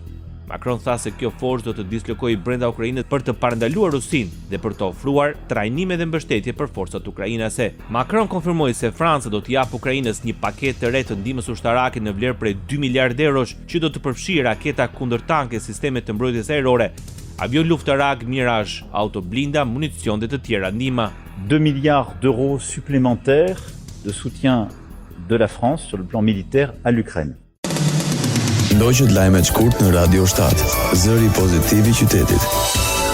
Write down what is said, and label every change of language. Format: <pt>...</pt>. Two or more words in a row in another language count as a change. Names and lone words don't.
<sq>Macron tha se kjo forcë do të dislokojë brenda Ukrainës për të parandaluar Rusinë dhe për të ofruar trajnime dhe mbështetje për forcat ukrainase. Macron konfirmoi se Franca do të japë Ukrainës një paketë të re të ndihmës ushtarake në vlerë prej 2 miliardë eurosh, që do të përfshijë raketa kundërtanke, sisteme të mbrojtjes ajrore, avion luftarak Mirage, auto blinda, municion dhe të tjera ndihma.</sq> <fr>2 milliards d'euros supplémentaires de soutien de la France sur le plan militaire à l'Ukraine.</fr> <sq>Ndoqët lajmet shkurt në Radio 7, zëri pozitiv i qytetit.</sq>